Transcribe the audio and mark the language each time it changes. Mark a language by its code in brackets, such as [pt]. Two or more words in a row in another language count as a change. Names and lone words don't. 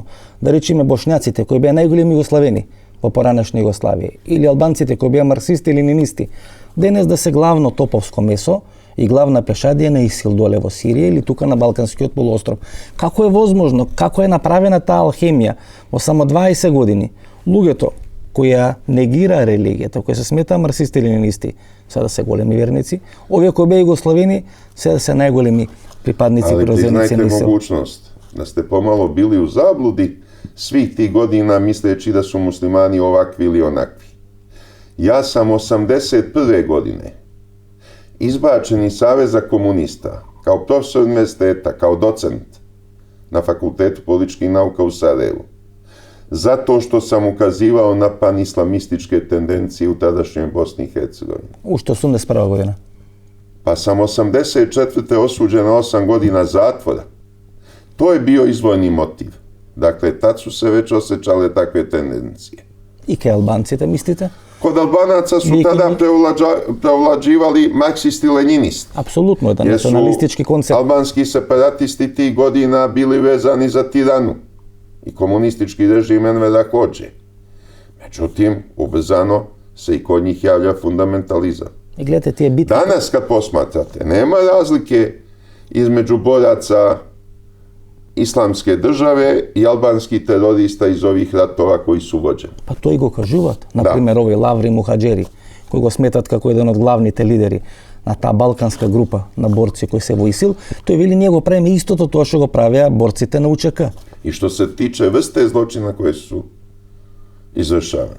[mk] Да речеме бошњаците кои беа најголеми југославени во поранешна Југославија, или албанците кои беа марксисти или ленинисти, денес да се главно топовско месо и главна пешадија на ИСИЛ доле во Сирија или тука на Балканскиот полуостров. Како е возможно, како е направена таа алхемија во само 20 години? Луѓето кои ја негира религијата, кои се смета марксисти или ленинисти, се да се големи верници, овие кои беа југославени, се да се најголеми припадници прозеници на ИСИЛ. [sr] Ali priznajte mogućnost da ste pomalo bili u zabludi svih tih godina misleći da su muslimani ovakvi ili onakvi. Ja sam 81. godine izbačen iz Saveza komunista kao profesor univerziteta, kao docent na Fakultetu političkih nauka u Sarajevu, zato što sam ukazivao na panislamističke tendencije u tadašnjoj Bosni i Hercegovini. [mk] Уште 81. година. [sr] Pa sam 84. osuđen na 8 godina zatvora. To je bio izvojni motiv. Dakle, tad su se već osjećale takve tendencije. [mk] И кај албанците, мислите? [sr] Kod Albanaca su tada preovlađivali marksisti-leninisti. Apsolutno, jedan nacionalistički koncept. Albanski separatisti tih godina bili vezani za tiranu i komunistički režim Envera Hodže. Međutim, ubrzano se i kod njih javlja fundamentalizam. I gledajte, tije bitke... Danas kad posmatrate, nema razlike između boraca islamske države i albanskih terorista iz ovih ratova koji su vođeni. [mk] Pa to i го кажуваат. Например, овој Лаври Мухаджери, кој го сметат како еден од главните лидери на таа балканска група на борци кои се во ИСИЛ, тој вели ние го правиме истото тоа што го правеа борците на УЧК. [sr] И што се тиче врсте злочина кои су извршавани.